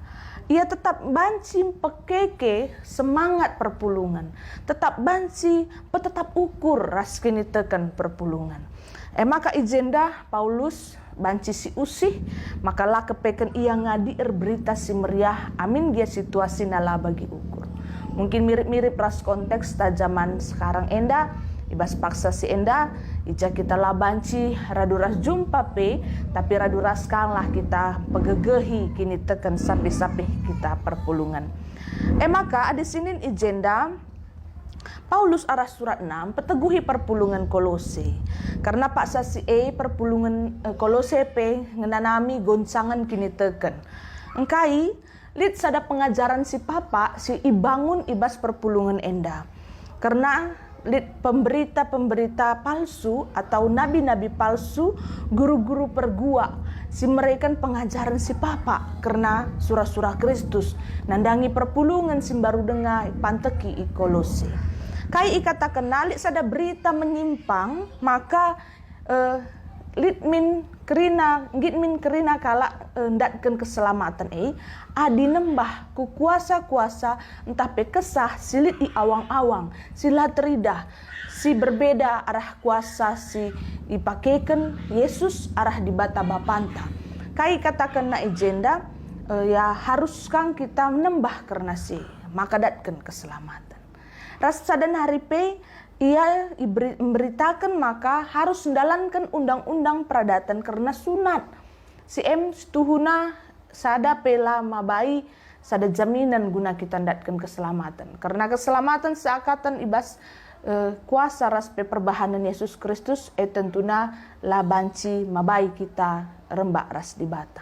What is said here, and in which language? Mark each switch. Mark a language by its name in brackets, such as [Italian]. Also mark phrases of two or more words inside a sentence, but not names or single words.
[Batak Karo] Ia tetap banci pekeke semangat perpulungan. Tetap banci tetap ukur raskini tekan perpulungan. Maka ijenda Paulus banci si usih, maka lah kepeken ia ngadi berita si meriah, amin dia situasi nala bagi ukur. Mungkin mirip-mirip ras konteks ta [Indonesian] zaman sekarang [Batak Karo] enda, ibas paksa si enda, ija kita lah banci raduras jumpa tapi raduras lah kita pegegehi kini teken sapi-sapi kita perpulungan. Maka ada sinin ijenda Paulus arah surat 6 peteguhi perpulungan Kolose. Karena Pak Sasi perpulungan Kolose ngenanami goncangan kini teken. Engkai lid sada pengajaran si papa si ibangun ibas perpulungan enda. [Indonesian] Karena lid pemberita-pemberita palsu atau nabi-nabi palsu, [Batak Karo] guru-guru pergua si mereka pengajaran si papa karena surah-surah Kristus nandangi perpulungan si baru dengar panteki i Kolose. Kai ikata kenali sada berita menyimpang maka gitmin kerina kala ndatken keselamatan adi nembah ku kuasa-kuasa entah pe kesah silit i awang-awang sila teridah si berbeda arah kuasa si ipakeken Yesus arah di bata bapanta kai katakan na agenda ya harus kang kita menembah karena si maka datken keselamatan rasa dan hari pe [Indonesian] ia memberitakan maka harus menjalankan undang-undang peradatan [Batak Karo] karena sunat. Si setuhuna sada pela mabai sada jaminan guna kita datkan keselamatan. Karena keselamatan seakatan ibas kuasa raspe perbahanan Yesus Kristus tentuna la banci mabai kita rembak ras di bata.